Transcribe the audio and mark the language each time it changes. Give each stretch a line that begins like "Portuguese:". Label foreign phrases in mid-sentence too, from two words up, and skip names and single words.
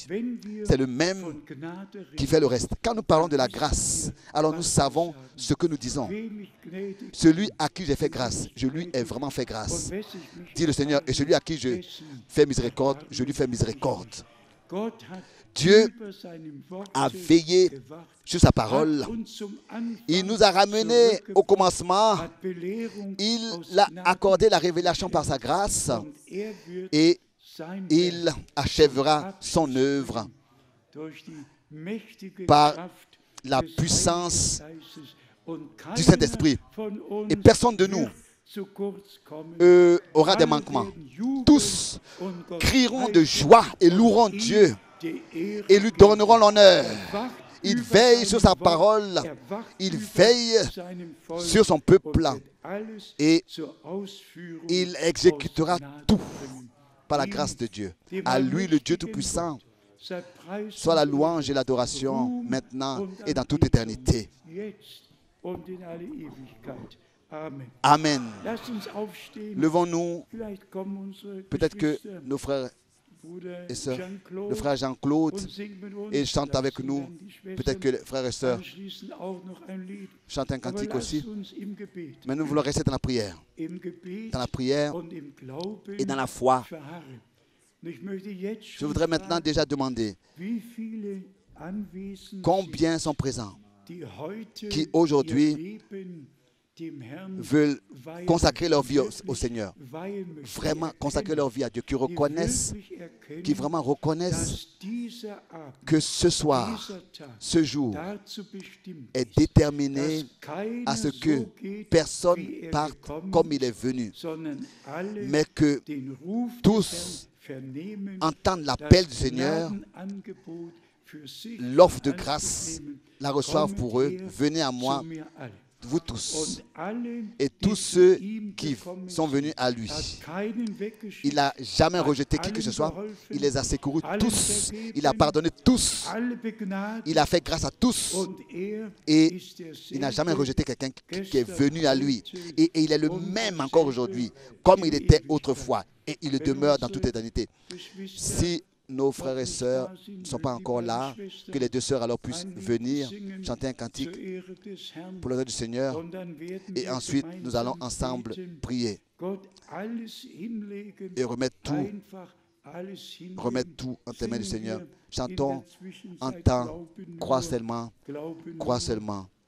French: C'est le même qui fait le reste. Quand nous parlons de la grâce, alors nous savons ce que nous disons. Celui à qui j'ai fait grâce, je lui ai vraiment fait grâce, dit le Seigneur. Et celui à qui je fais miséricorde, je lui fais miséricorde. Dieu
German: über seinem Wort
French: a veillé
German: gewacht,
French: sur sa
German: hat
French: parole.
German: uns zum Anfang
French: Il nous a ramenés au commencement.
German: hat Belehrung
French: Il
German: aus
French: a
German: Gnade
French: accordé la révélation par sa grâce
German: und wird
French: et
German: sein
French: il
German: Werk
French: achèvera son œuvre
German: durch die mächtige
French: par
German: Kraft
French: la
German: des
French: puissance
German: Heiligen Geistes. Und
French: du Saint-Esprit.
German: keiner von uns
French: Et personne de nous
German: wird zu kurz kommen.
French: aura des
German: Alle
French: manquements.
German: werden jubeln
French: Tous
German: und Gott
French: crieront de
German: preisen
French: joie et loueront
German: und
French: Dieu
German: ihm die Ehre
French: et lui
German: geben.
French: donneront l'honneur.
German: Wacht
French: Il
German: über
French: veille sur sa
German: seinem Wort,
French: parole,
German: wacht
French: il
German: über
French: veille
German: seinem Volk
French: sur son
German: und
French: peuple
German: wird alles
French: et
German: zur Ausführung
French: il exécutera
German: aus Gnade
French: tout
German: bringen.
French: par la
German: Ihm,
French: grâce de Dieu.
German: dem
French: À lui, le Dieu
German: allmächtigen
French: Tout-Puissant,
German: Gott, sei Preis
French: soit la
German: und
French: louange et l'adoration
German: Ruhm
French: maintenant
German: und
French: et dans toute
German: Anbetung,
French: éternité.
German: jetzt und in alle Ewigkeit. Amen.
French: Amen.
German: Lasst uns aufstehen.
French: Levons-nous.
German: Vielleicht kommen unsere
French: Peut-être que
German: Geschwister,
French: nos frères
German: Bruder
French: et sœurs, Jean-Claude, le frère Jean-Claude,
German: und singen mit uns.
French: et chante avec
German: Lasst
French: nous.
German: dann die Schwestern
French: Peut-être que les frères et sœurs
German: anschließend auch noch ein Lied.
French: chantent un
German: Aber
French: cantique
German: lasst
French: aussi.
German: uns im Gebet,
French: Mais nous voulons rester dans la prière.
German: im Gebet
French: Dans la prière
German: und im Glauben
French: et dans la foi.
German: verharren. Und ich möchte jetzt
French: Je
German: schon
French: voudrais maintenant
German: fragen,
French: déjà demander
German: wie viele anwesend
French: combien sont présents,
German: sind, die heute
French: qui aujourd'hui
German: ihr Leben dem Herrn
French: veulent
German: weihen,
French: consacrer leur vie au
German: wirklich
French: Seigneur.
German: weihen möchten,
French: Vraiment consacrer leur vie à Dieu, qui reconnaissent,
German: wirklich erkennen,
French: qui vraiment reconnaissent
German: dass dieser Abend,
French: que ce soir,
German: dieser Tag
French: ce jour
German: dazu bestimmt
French: est déterminé
German: dass keiner
French: à ce
German: so
French: que
German: geht,
French: personne
German: wie er
French: parte
German: gekommen
French: comme il
German: ist,
French: est venu,
German: sondern alle
French: mais que
German: den Ruf
French: tous
German: des Herrn vernehmen,
French: entendent l'appel du
German: das
French: Seigneur,
German: Gnadenangebot für sich
French: l'offre de
German: in Anspruch
French: grâce,
German: nehmen.
French: la reçoivent pour eux.
German: Kommet her
French: Venez à moi,
German: zu mir alle.
French: vous tous,
German: Und alle,
French: et
German: die
French: tous
German: zu
French: ceux
German: ihm
French: qui
German: gekommen
French: sont venus à lui.
German: hat keinen weggeschickt,
French: Il n'a jamais
German: hat
French: rejeté qui que
German: allen
French: ce soit.
German: geholfen,
French: Il les a secourus
German: allen
French: tous.
German: vergeben,
French: Il a pardonné tous.
German: alle begnadigt,
French: Il a fait grâce à tous. und er Et ist il n'a jamais derselbe rejeté quelqu'un qui est venu à lui. Et il est le même encore aujourd'hui, comme il était autrefois. Et il demeure dans toute éternité. Si nos frères et sœurs ne sont pas encore là, que les deux sœurs alors puissent venir chanter un cantique
German: zur Ehre des Herrn.
French: pour l'honneur du Seigneur.
German: Und dann werden
French: Et
German: wir
French: ensuite, nous allons
German: gemeinsam
French: ensemble
German: beten,
French: prier
German: Gott alles hinlegen,
French: et remettre
German: einfach alles hinlegen.
French: remettre tout entre les mains du
German: Singen
French: Seigneur.
German: wir
French: Chantons,
German: in der Zwischenzeit
French: entends,
German: Glauben
French: crois
German: nur,
French: seulement,
German: Glauben
French: crois
German: nur.
French: seulement.